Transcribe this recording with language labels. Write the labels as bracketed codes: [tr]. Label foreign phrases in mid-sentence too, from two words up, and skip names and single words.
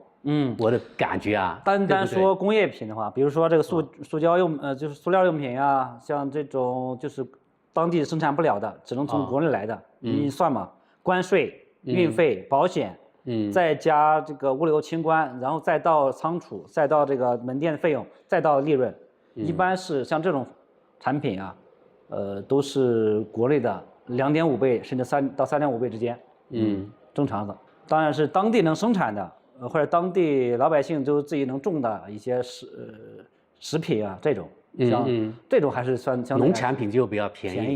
[zh] 我的感覺啊，單說工業品的話，比如說這個塑膠就是塑料用品啊，像這種就是當地生產不了的，只能從國內來的，你算嘛，關稅、運費、保險，再加這個物流清關，然後再到倉儲，再到這個門店的費用，再到利潤，一般是像這種產品啊，都是国内的2.5倍甚至3到3.5倍之间，正常的。当然是当地能生产的，或者当地老百姓就自己能种的一些食品啊，这种像这种还是相对农产品就比较便宜